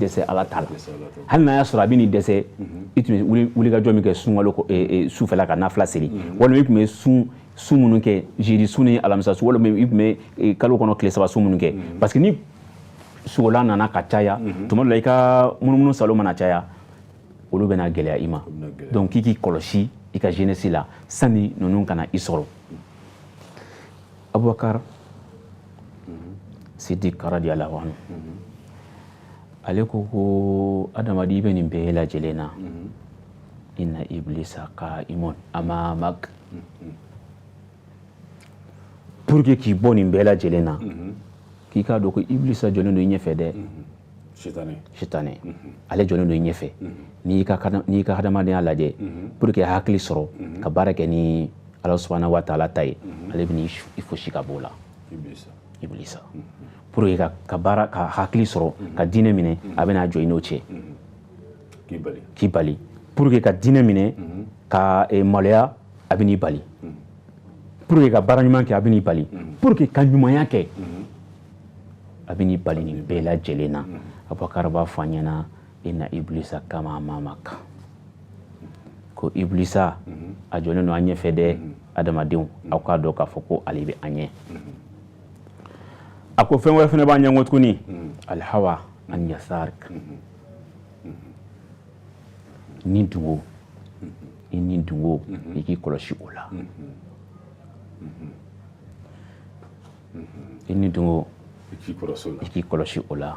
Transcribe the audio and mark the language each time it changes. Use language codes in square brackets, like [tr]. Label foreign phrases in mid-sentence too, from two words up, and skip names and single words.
[bm] dɛsɛ ala ta la hali n'a y'a sɔrɔ a bɛ n'i dɛsɛ i tun bɛ wulikajɔ min kɛ sunkalo sufɛla ka nafila seli walima i tun bɛ sun minnu kɛ jeudi sun ni alamisa su walima i tun bɛ kalo kɔnɔ tile saba sun minnu kɛ [fr] parce que [bm] ni sogola nana ka caya tuma dɔ la i ka munumunu salo mana caya olu bɛna gɛlɛya i ma donc k'i k'i kɔlɔsi i ka jeunesse la sanni ninnu kana i sɔrɔ Abubakar Sidiq [ar] رضي الله عنه [bm] ale ko adamaden i bɛ nin bɛɛ lajɛlen na [ar] إن إبليس قائم أمامك [fr] pour que [bm] k'i bɔ nin bɛɛ lajɛlen na k'i k'a dɔn ko iblisa jɔlen don i ɲɛfɛ dɛ Shitane ale jɔlen don i ɲɛfɛ n'i ka hadamadenya lajɛ [fr] pour que [bm] hakili sɔrɔ ka baara kɛ ni Ala [ar] سبحانه وتعالى [bm] ta ye ale bɛ n'i fosi ka bɔ o la Iblisa [fr] pour que [bm] ka hakili sɔrɔ ka diinɛ minɛ a bɛna jɔ i n'o cɛ k'i bali [fr] pour que [bm] ka diinɛ minɛ ka maloya a bɛ n'i bali [fr] pour que [bm] ka baara ɲuman kɛ a bɛ n'i bali [fr] pour que [bm] ka ɲumanya kɛ a bɛ n'i bali nin bɛɛ lajɛlen na Abubakar b'a fɔ an ɲɛna [ar] إن إبليس قائم أمامك [bm] ko iblisa a jɔlen don an ɲɛfɛ dɛ adamadenw aw k'a dɔn k'a fɔ ko ale bɛ an ɲɛ a ko fɛn wɛrɛ fana b'an ɲɛ tuguni alhawa an yasarik ni dungo i k'i kɔlɔsi o la i ni dungo i k'i kɔlɔsi o la